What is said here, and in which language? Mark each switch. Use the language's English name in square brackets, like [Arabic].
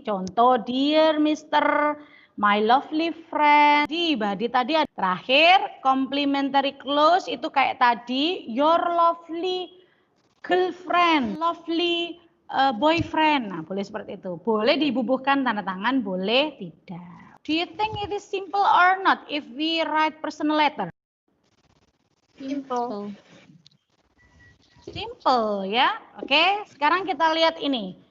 [English] Contoh, dear Mr. My lovely friend. [Indonesian] Di body tadi ada. Terakhir, complimentary close itu kayak tadi, [English] your lovely girlfriend, lovely boyfriend. [Indonesian] Nah, boleh seperti itu. Boleh dibubuhkan tanda tangan, boleh tidak. [English] Do you think it is simple or not if we write personal letter? Simple. Simple ya. [Indonesian] Oke, sekarang kita lihat ini.